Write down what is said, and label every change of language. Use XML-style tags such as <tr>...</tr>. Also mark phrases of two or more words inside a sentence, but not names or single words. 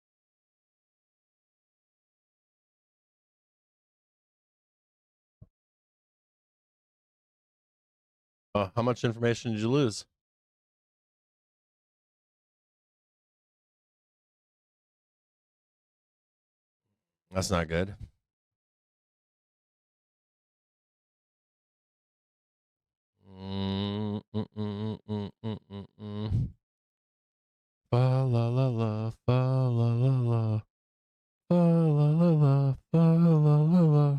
<en>How much information did you lose? That's not good. Fa la la la, fa la la la, fa la la la, fa la la la.</en>